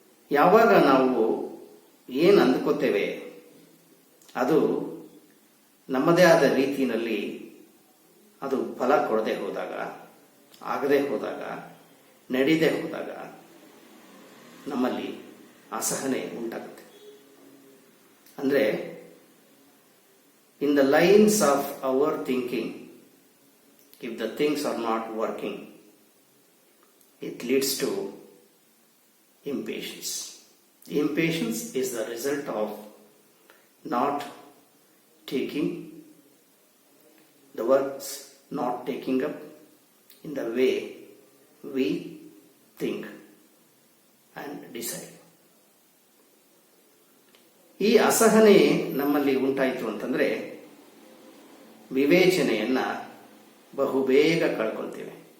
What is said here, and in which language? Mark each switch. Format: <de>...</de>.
<kn>ಯಾವಾಗ ನಾವು ಏನು ಅಂದ್ಕೋತೇವೆ ಅದು ನಮ್ಮದೇ ಆದ ರೀತಿಯಲ್ಲಿ ಅದು ಫಲ ಕೊಡದೆ ಹೋದಾಗ, ಆಗದೆ ಹೋದಾಗ, ನಡೀದೆ ಹೋದಾಗ ನಮ್ಮಲ್ಲಿ ಅಸಹನೆ ಉಂಟಾಗುತ್ತೆ.</kn> <en>ಅಂದರೆ in the lines of our thinking, if the things are not working, it leads to impatience. Impatience is the result of not taking the works, not taking up in the way we think and decide.</en> <kn>ಈ ಅಸಹನೆ ನಮ್ಮಲ್ಲಿ ಉಂಟಾಯಿತು ಅಂತಂದ್ರೆ ವಿವೇಚನೆಯನ್ನ ಬಹುಬೇಗ ಕಳ್ಕೊಳ್ತೇವೆ.</kn>